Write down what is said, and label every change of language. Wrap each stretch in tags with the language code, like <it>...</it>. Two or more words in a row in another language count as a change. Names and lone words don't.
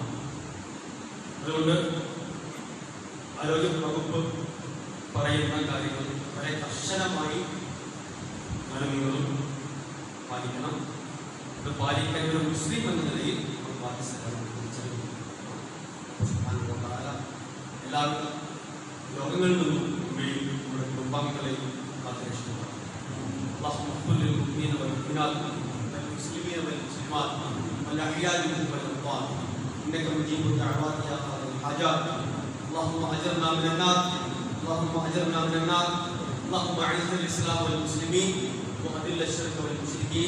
<ml>അതുകൊണ്ട് ആരോഗ്യ വകുപ്പ് പറയുന്ന കാര്യങ്ങൾ വളരെ കർശനമായി നിങ്ങളും പാലിക്കണം. ഇത് പാലിക്കാൻ ഒരു മുസ്ലിം എന്ന നിലയിൽ എല്ലാവിധ രോഗങ്ങളിൽ നിന്നും നമ്മുടെ കുടുംബാംഗങ്ങളെയും കാത്തുരക്ഷിക്കണം.</ml> <ar>اللهم اغفر للمؤمنين والمؤمنات والمسلمين والمسلمات والاحياء منهم والاموات انك مجيب الدعوات يا قاضي الحاجات. اللهم اجرنا من النار، اللهم اجرنا من النار. اللهم اعز الاسلام والمسلمين واذل الشرك والمشركين.</ar>